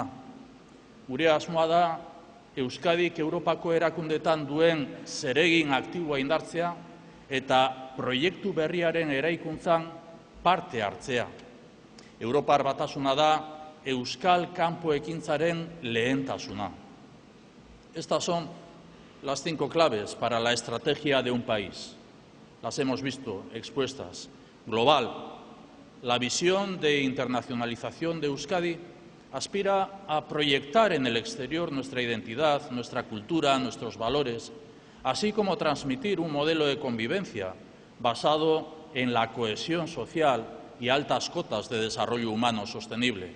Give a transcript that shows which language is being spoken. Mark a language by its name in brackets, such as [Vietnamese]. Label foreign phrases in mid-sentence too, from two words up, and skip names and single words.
[Basque] Gure asmoa da Euskadik Europako erakundetan duen zeregin aktiboa indartzea eta proiektu berriaren eraikuntzan parte hartzea. Europar batasuna da Euskal kanpo ekintzaren lehentasuna. [Spanish] Estas son las 5 claves para la estrategia de un país. Las hemos visto expuestas. Global. La visión de internacionalización de Euskadi aspira a proyectar en el exterior nuestra identidad, nuestra cultura, nuestros valores, así como transmitir un modelo de convivencia basado en la cohesión social y altas cotas de desarrollo humano sostenible.